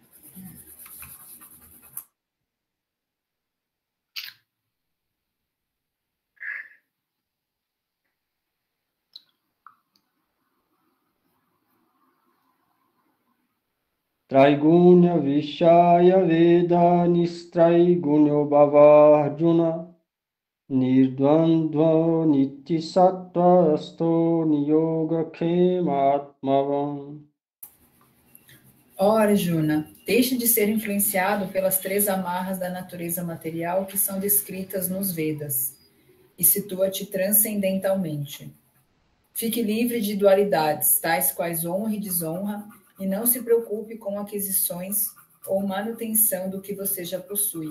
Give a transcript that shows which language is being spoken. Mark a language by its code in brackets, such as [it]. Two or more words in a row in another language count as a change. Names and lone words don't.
[sa] त्रैगुण्य विषय वेद निस्त्रैगुण्यो भवार्जुन निर्द्वन्द्व निति सत्त्व अस्तो नियोग खेमात्मवम्. [pt] Ó Arjuna, deixe de ser influenciado pelas 3 amarras da natureza material que são descritas nos Vedas e situa-te transcendentalmente. Fique livre de dualidades, tais quais honra e desonra, e não se preocupe com aquisições ou manutenção do que você já possui.